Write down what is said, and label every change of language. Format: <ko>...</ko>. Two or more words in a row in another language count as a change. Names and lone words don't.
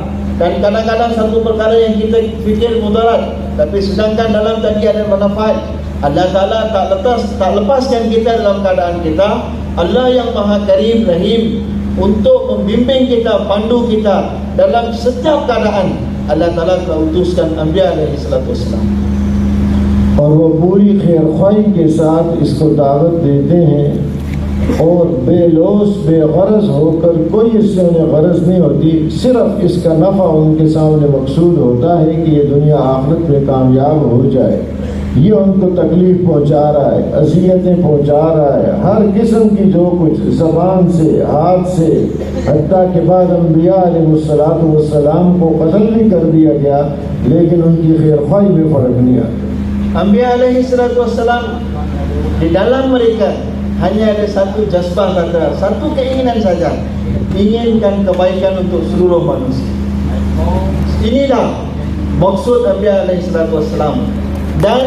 <ms>Dan kadang-kadang satu perkara yang kita fikir mudarat, tapi sedangkan dalam tadi ada manfaat. Allah Ta'ala tak lepaskan kita dalam keadaan kita. Allah yang Maha Karim Rahim untuk membimbing kita, pandu kita dalam setiap keadaan. Allah Ta'ala telah utuskan</ms> <ar>أنبياء عليهم السلام.</ar> <ur>اور وہ پوری خیرخواہی کے ساتھ اس کو دعوت دیتے ہیں اور بے لوث بے غرض ہو کر کوئی اس سے انہیں غرض نہیں ہوتی. صرف اس کا نفع ان کے سامنے مقصود ہوتا ہے کہ یہ دنیا آخرت میں کامیاب ہو جائے. یہ ان کو تکلیف پہنچا رہا ہے، اذیتیں پہنچا رہا ہے، ہر قسم کی جو کچھ زبان سے، ہاتھ سے، حتیٰ کے بعد انبیاء علیہم السلام کو قتل بھی کر دیا گیا، لیکن ان کی خیرخواہی میں فرق نہیں آتا.</ur> <ar>أنبياء عليهم السلام</ar> <ms>di dalam mereka hanya ada satu jazbah kata, satu keinginan saja, inginkan kebaikan untuk seluruh manusia. Inilah maksud</ms> <ar>أنبياء عليهم السلام.</ar>